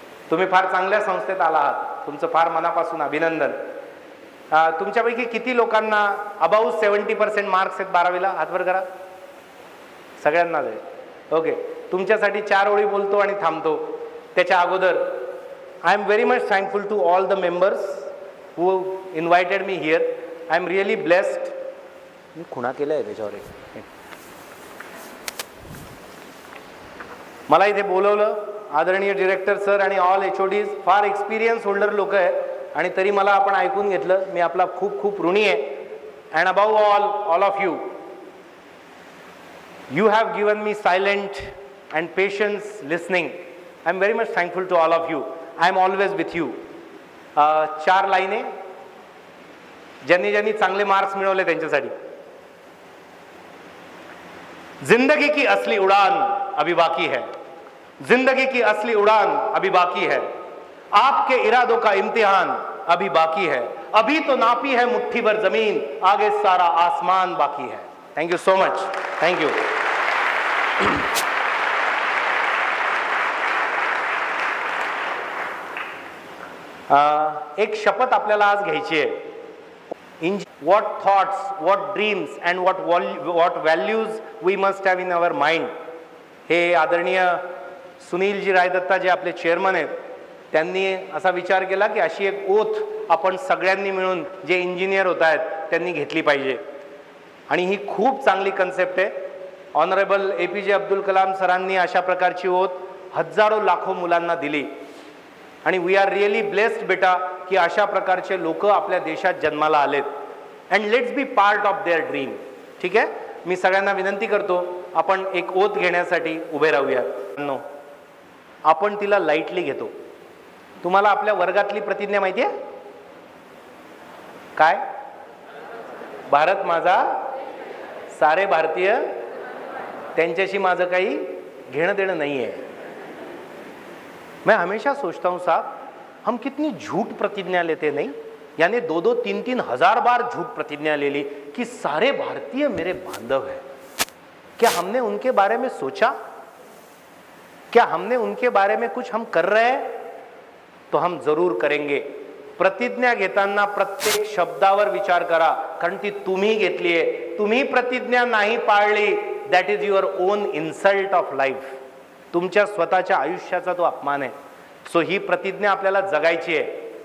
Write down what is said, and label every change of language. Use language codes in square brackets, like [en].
[mr] तुम्ही फार चांगल्या संस्थेत आला आहात, तुमचं फार मनापासून अभिनंदन. तुमच्यापैकी किती लोकांना अबाउट 70% मार्क्स आहेत 12वीला? हातवर करा. सगळ्यांनाच आहे. ओके, तुमच्यासाठी 4 ओळी बोलतो आणि थांबतो. त्याच्या अगोदर [en] I am very much thankful to all the members who invited me here. I am really blessed. [mr] मी खुणा केलं आहे त्याच्यावर एक. मला इथे बोलवलं आदरणीय डिरेक्टर सर आणि ऑल HODs, फार एक्सपिरियन्स होल्डर लोक आहेत आणि तरी मला आपण ऐकून घेतलं. मी आपला खूप खूप ऋणी आहे. [en] And above all of you have given me silent and patience listening. I am very much thankful to all of you. I am always with you. [mr] 4 लाईने ज्यांनी चांगले मार्क्स मिळवले त्यांच्यासाठी. [hi] जिंदगी की असली उड़ान अभी बाकी है, जिंदगी की असली उड़ान अभी बाकी है, आपके इरादों का इम्तिहान अभी बाकी है, अभी तो नापी है मुट्ठी भर जमीन, आगे सारा आसमान बाकी है. [en] Thank you so much. Thank you. [mr] एक शपथ आपल्याला आज घ्यायची आहे. [en] what thoughts, what dreams and what values we must have in our mind. [mr] हे आदरणीय सुनीलजी रायदत्ता जे आपले चेअरमन आहेत, त्यांनी असा विचार केला की अशी एक ओथ आपण सगळ्यांनी मिळून जे इंजिनियर होत आहेत त्यांनी घेतली पाहिजे. आणि ही खूप चांगली कन्सेप्ट आहे. ऑनरेबल APJ अब्दुल कलाम सरांनी अशा प्रकारची ओथ हजारो लाखो मुलांना दिली. आणि [en] we are really blessed [mr] बेटा की अशा प्रकारचे लोक आपल्या देशात जन्माला आलेत. [en] And let's be part of their dream. [mr] ठीक आहे, मी सगळ्यांना विनंती करतो आपण एक ओथ घेण्यासाठी उभे राहूयात. आपण तिला लाईटली घेतो. तुम्हाला आपल्या वर्गातली प्रतिज्ञा माहिती आहे काय? भारत माझा, सारे भारतीय त्यांच्याशी माझं काही घेणं देणं नाही आहे. [hi] मैं हमेशा सोचता हूँ साहब, हम कितनी झूठ प्रतिज्ञा लेते नहीं. यानी 2-2, 3-3 हजार बार झूठ प्रतिज्ञा ले ली कि सारे भारतीय मेरे बांधव हैं. क्या हमने उनके बारे में सोचा? क्या हमने उनके बारे में कुछ हम कर रहे हैं? तो हम जरूर करेंगे. [mr] प्रतिज्ञा घेताना प्रत्येक शब्दावर विचार करा, कारण ती तुम्ही घेतलीये. तुम्ही प्रतिज्ञा नाही पाळली, [en] That is your own insult of life. [mr] तुमच्या स्वतःच्या आयुष्याचा तो अपमान आहे. सो ही प्रतिज्ञा आपल्याला जगायची आहे.